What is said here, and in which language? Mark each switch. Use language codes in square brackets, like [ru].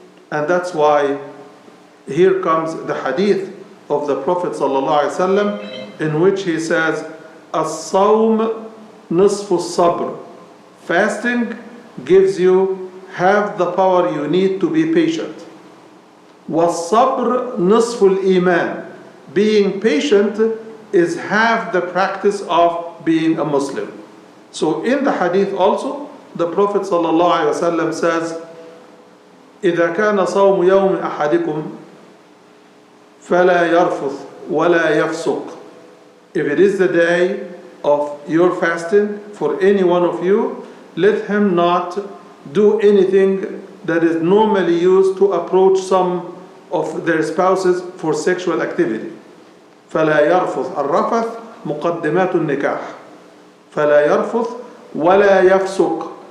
[en] And that's why here comes the hadith of the Prophet ﷺ, in which he says, [ar] As-sawm nisfu sabr. [en] Fasting gives you half the power you need to be patient. [ar] Was-sabr nisfu al-iman. [en] Being patient is half the practice of being a Muslim. So in the hadith also, the Prophet ﷺ says, [ar] إذا كان صوم يوم أحدكم فلا يرفث ولا يفسق. [en] If it is the day of your fasting for any one of you, let him not do anything that is normally used to approach some of their spouses for sexual activity. [ar] فلا يرفث. الرفث مقدمات النكاح. فلا يرفث ولا يفسق.